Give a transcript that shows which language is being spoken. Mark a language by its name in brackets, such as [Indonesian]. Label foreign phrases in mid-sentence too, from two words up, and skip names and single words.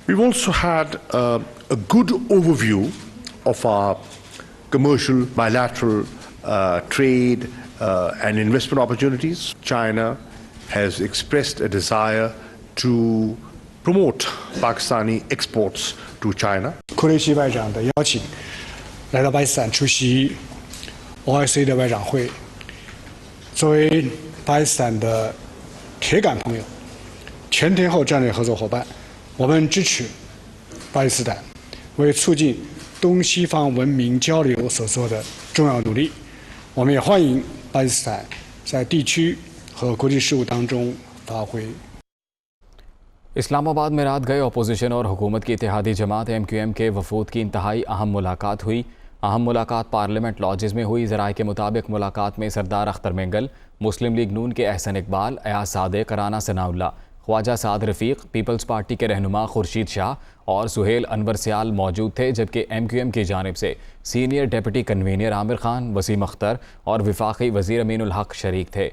[English] We've also had a good overview of our commercial, bilateral trade and investment opportunities. China has expressed a desire to promote Pakistani exports to China. [Chinese] 库雷西外长的邀请，来到巴基斯坦出席 OIC 的外长会。作为巴基斯坦的铁杆朋友、全天候战略合作伙伴，我们支持巴基斯坦为促进东西方文明交流所做的重要努力。我们也欢迎巴基斯坦在地区和国际事务当中发挥。 [Urdu] اسلام آباد میں رات گئے اپوزیشن اور حکومت کی اتحادی جماعت MQM کے وفود کی انتہائی اہم ملاقات ہوئی. اہم ملاقات پارلیمنٹ لاجز میں ہوئی۔ ذرائع کے مطابق ملاقات میں سردار اختر مینگل، مسلم لیگ نون کے احسن اقبال، ایاز صادق، رانا ثناء اللہ، خواجہ سعد رفیق، پیپلز پارٹی کے رہنما خورشید شاہ اور سہیل انور سیال موجود تھے، جبکہ MQM کی جانب سے [English] senior deputy convener [Urdu] عامر خان، وسیم اختر اور وفاقی وزیر امین الحق شریک تھے.